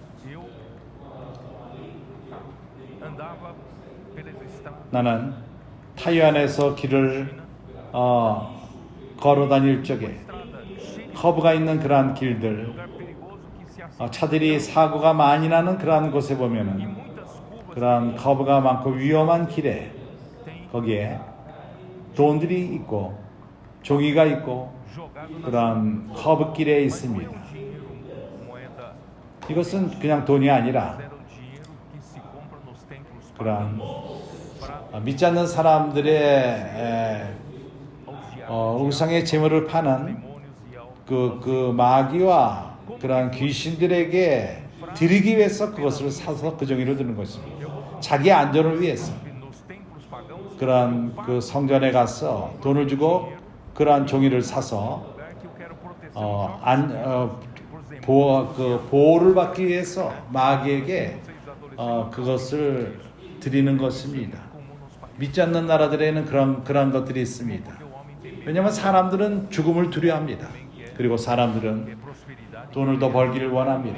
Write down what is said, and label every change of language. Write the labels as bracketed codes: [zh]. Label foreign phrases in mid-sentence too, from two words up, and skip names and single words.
[ko] 나는 타이완에서 길을 걸어 다닐 적에 커브가 있는 그러한 길들 차들이 사고가 많이 나는 그러한 곳에 보면은 그러한 커브가 많고 위험한 길에 거기에 돈들이 있고 종이가 있고 [pt] jogado na [ko] 그런 허브길에 [pt] Mas não é [ko] 있습니다. [pt] o dinheiro, moeda, [ko] 이것은 그냥 돈이 아니라 [pt] mas era o dinheiro que se compra nos templos [ko] 그런 [pt] pagãos para [ko] 믿지 않는 사람들의 [pt] aos diabos, [ko] 우상의 재물을 파는 [pt] demônios e ao [ko] 그 마귀와 그런 귀신들에게 드리기 위해서 그것을 사서 그 종이를 드는 것입니다. 자기 안전을 위해서 [pt] nos templos pagãos, [ko] 그런 그 성전에 가서 돈을 주고 그러한 종이를 사서 [pt] lugar que eu quero proteção [ko] 보호를 받기 위해서 마귀에게 그것을 드리는 것입니다. 믿지 않는 나라들에는 그런 것들이 있습니다. 왜냐하면 사람들은 죽음을 두려워합니다. 그리고 사람들은 돈을 더 벌기를 원합니다.